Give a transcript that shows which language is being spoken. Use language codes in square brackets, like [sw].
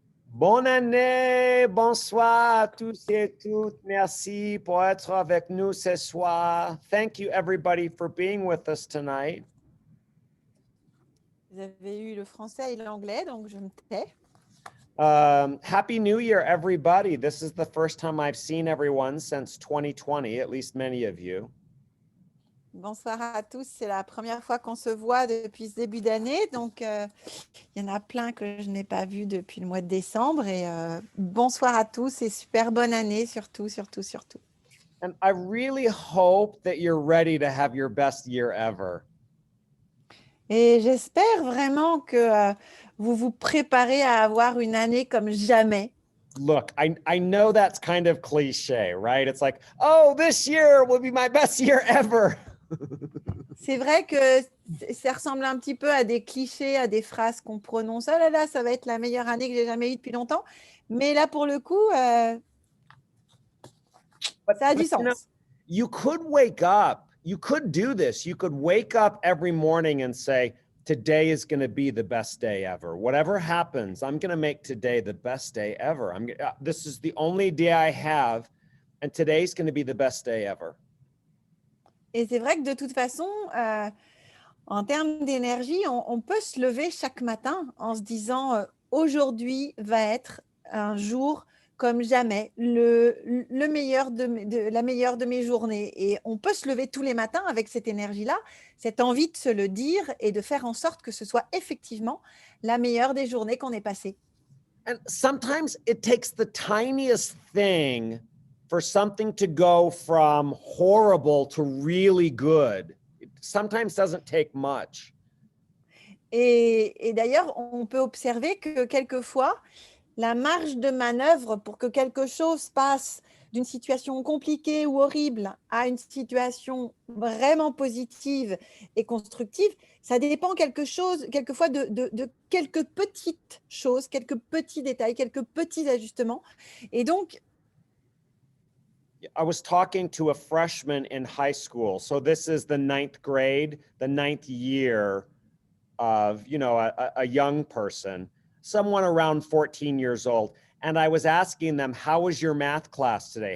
[fr] Bonne année, bonsoir à tous et toutes. Merci pour être avec nous ce soir. [en] Thank you everybody for being with us tonight. [fr] Vous avez eu le français et l'anglais, donc je me tais. [en] Happy New Year, everybody. This is the first time I've seen everyone since 2020, at least many of you. [fr] Bonsoir à tous, c'est la première fois qu'on se voit depuis ce début d'année, donc il y en a plein que je n'ai pas vu depuis le mois de décembre. Et bonsoir à tous et super bonne année surtout. [en] And I really hope that you're ready to have your best year ever. [fr] Et j'espère vraiment que vous vous préparez à avoir une année comme jamais. [en] Look, I know that's kind of cliche, right? It's like, oh, this year will be my best year ever. [fr] C'est vrai que ça ressemble un petit peu à des clichés, à des phrases qu'on prononce. Oh là là, ça va être la meilleure année que j'ai jamais eue depuis longtemps. Mais là, pour le coup, ça a du [en] You know, [fr] sens. [en] you could wake up, you could do this. You could wake up every morning and say, today is going to be the best day ever. Whatever happens, I'm going to make today the best day ever. This is the only day I have, and today's going to be the best day ever. [fr] Et c'est vrai que de toute façon, en termes d'énergie, on peut se lever chaque matin en se disant aujourd'hui va être un jour comme jamais, la meilleure de mes journées. Et on peut se lever tous les matins avec cette énergie-là, cette envie de se le dire et de faire en sorte que ce soit effectivement la meilleure des journées qu'on ait passées. [en] And sometimes it takes the tiniest thing for something to go from horrible to really good. It sometimes doesn't take much. [fr] Et d'ailleurs, on peut observer que quelquefois, la marge de manœuvre pour que quelque chose passe d'une situation compliquée ou horrible à une situation vraiment positive et constructive, ça dépend quelquefois de quelques petites choses, quelques petits détails, quelques petits ajustements. Et donc, [en] I was talking to a freshman in high school. So this is the ninth grade, the ninth year of, a young person, someone around 14 years old. And I was asking them, how was your math class today?